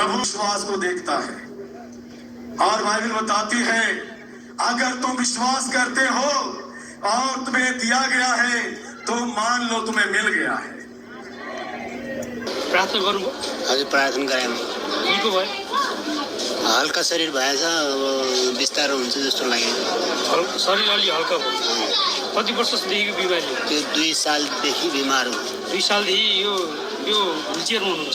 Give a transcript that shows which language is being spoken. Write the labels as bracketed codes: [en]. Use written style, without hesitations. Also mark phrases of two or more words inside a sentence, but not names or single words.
[hi] विश्वास को देखता है। और बाइबल बताती है अगर तुम विश्वास करते हो और तुम्हें दिया गया है तो मान लो तुम्हें मिल गया है। [ne] प्रार्थना गर्नुभयो? हजुर प्रार्थना गराएँ। निको भयो? हल्का शरीर भएछ, अब बिस्तारो हुन्छ जस्तो लाग्यो। शरीर अलि हल्का भयो। कति वर्षदेखिको बिमारी? त्यो 2 सालदेखि बिमार हो। 2 सालदेखि यो ह्विलचेयरमा हुनुहुन्छ?